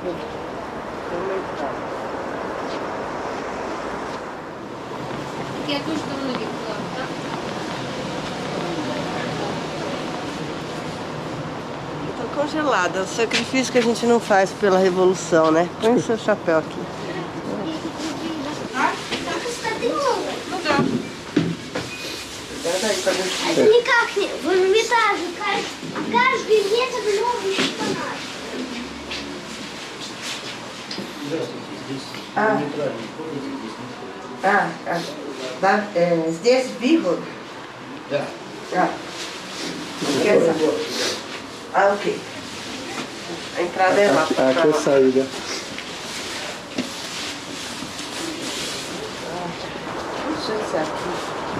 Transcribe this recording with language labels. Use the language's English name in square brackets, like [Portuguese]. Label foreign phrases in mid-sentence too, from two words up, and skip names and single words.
[Portuguese] Que é que eu estou aqui, tá? Eu tô congelada, o sacrifício que a gente não faz pela revolução, né? Põe o seu chapéu aqui. [Russian] Это никак не. В Эрмитаже каждый метр новый шпинат. Здесь выход? Да. Ok. [Portuguese] A entrada é lá. Aqui é a saída. Deixa eu ver aqui.